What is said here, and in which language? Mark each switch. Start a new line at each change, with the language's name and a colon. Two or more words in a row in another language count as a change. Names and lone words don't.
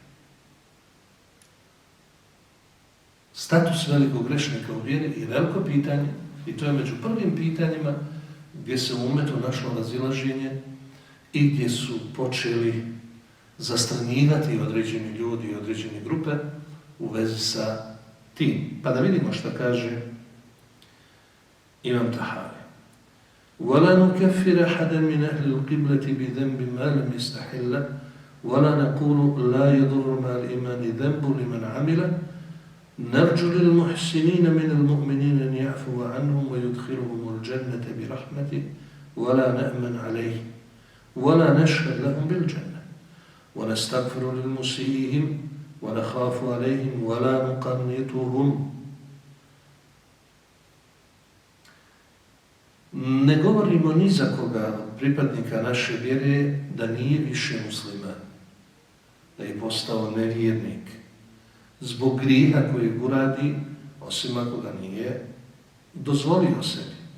Bosnian: Status velikog grešnika u vjeri je veliko pitanje i to je među prvim pitanjima gdje se u umetu našlo razilaženje i gdje su počeli zastranjivati određeni ljudi i određene grupe u vezi sa tim. Pa da vidimo što kaže Imam Tahavi.
Arabic: وَلَا نُكَفِّرَ حَدًا مِنْ أَهْلِ الْقِبْلَةِ بِذَنْبٍ مَا لَمْ يَسْتَحِلَّ وَلَا نَقُولُ لَا يَضُرُّ مَا الْإِيمَانِ ذَنْبٌ لِمَنْ عَمِلَ نَرْجُو لِلْمُحْسِنِينَ مِنَ الْمُؤْمِنِينَ أَنْ يَعْفُوَ عَنْهُمْ وَيُدْخِلُهُمُ الْجَنَّةَ بِرَحْمَتِهِ وَلَا نَأْمَنْ عَلَيْهِ وَلَا نَشْهَدْ لَهُمْ بِالْجَنَّةِ وَنَسْتَغْفِرُ لِلْمُسِيئِهِمْ وَنَخَافُ عَلَيْهِمْ وَلَا نُقَنِّطُهُمْ.
Bosnian: Ne govorimo ni za koga od pripadnika naše vjere da nije više musliman, da je postao nevjernik zbog grijeha kojeg uradi, osim ako ga nije dozvolio sebi.